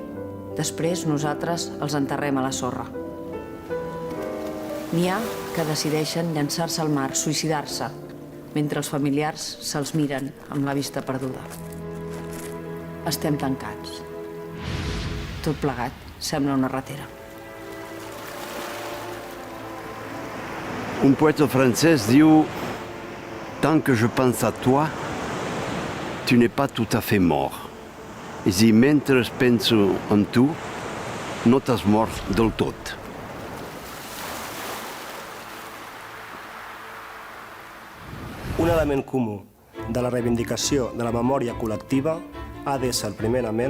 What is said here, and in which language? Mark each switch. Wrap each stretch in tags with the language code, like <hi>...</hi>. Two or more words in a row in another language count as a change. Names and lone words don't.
<ca>Després, nosaltres els enterrem a la sorra. N'hi ha que decideixen llançar-se al mar, suïcidar-se, mentre els familiars se'ls miren amb la vista perduda. Estem tancats. Tot plegat sembla una ratera. Un poète francès diu</ca> <fr>«Tant que je pense à toi, tu n'es pas tout à fait mort.</fr> <ca>I si mentre penso en tu, no t'has mort del tot». Un element comú de la reivindicació de la memòria col·lectiva ha d'ésser, primerament,</ca>